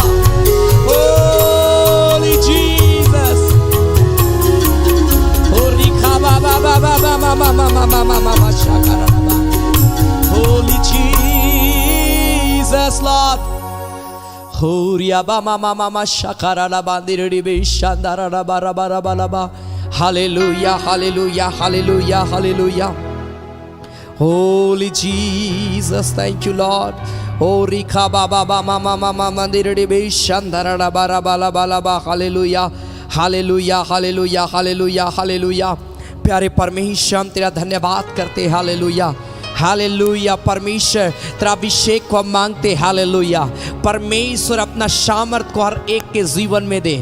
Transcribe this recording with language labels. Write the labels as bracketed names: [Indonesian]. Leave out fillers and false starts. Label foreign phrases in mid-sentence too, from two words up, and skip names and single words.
[English] Holy Jesus, holy kaba baba baba mama mama mama mama shaka baba, holy Jesus Lord. Horia ba mama mama shakara la bandiri be shandara la bara bara bara ba. Hallelujah, hallelujah, hallelujah, hallelujah. Holy Jesus, thank you Lord. Horika ba ba ba mama mama mandiri be shandara la bara bara bara ba. Hallelujah, hallelujah, hallelujah, hallelujah, hallelujah. [Hindi] प्यारे परमेश्वर हम तेरा धन्यवाद करते, हालेलुया हालेलुया। परमेश्वर तेरा अभिषेक को हम मांगते, हालेलुया। परमेश्वर अपना सामर्थ को हर एक के जीवन में दे।